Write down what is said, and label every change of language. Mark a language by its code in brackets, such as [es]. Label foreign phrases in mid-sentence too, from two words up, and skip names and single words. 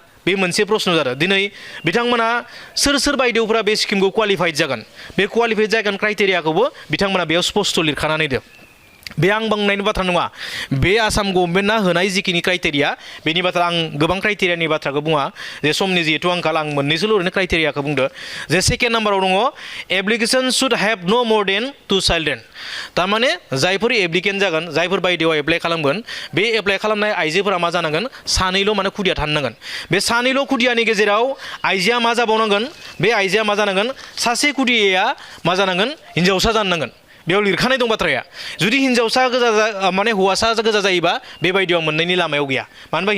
[brx] बे मोनसे प्रश्न जादों दिनै बिथांमोना सोर बायदेवफोरा बे स्किमखौ क्वालिफाइड जागोन बे क्वालिफाइड जागोन क्राइटेरियाखौबो बिथांमोना बेयाव स्पष्ट लिरखानानै दो बे आं बुंनायनि बाथ्रा नङा बे आसाम गभर्नमेन्टआ होनाय जिखिनि क्राइटेरिया बेनि बाथ्रा आं गोबां क्राइटेरियानि बाथ्राखौ बुङा जे समनि जिहेतु आंखाल आं मोननैसोल' ओरैनो क्राइटेरियाखौ बुंदो जे सेकेन्ड नाम्बाराव दङ [en] application should have no more than 2 children [brx] थारमाने जायफोर एप्लिकेन्ट जागोन जायफोर बायदेवा एप्लाइ खालामगोन बे एप्लाइ खालामनाय आइजोफोरा मा जानांगोन सानैल' माने खुदिया थानो नांगोन बे सानैल' खुदियानि गेजेराव आइजोआ मा जाबावनांगोन बे आइजोआ मा जानांगोन सासे खुदियाया मा जानांगोन हिन्जावसा जानो नांगोन बेयाव लिरखानाय दं बाथ्राया जुदि हिन्जावसा गोजा माने हौवासा गोजा जायोबा बेबायदियाव मोननायनि लामायाव गैया मानो होनबा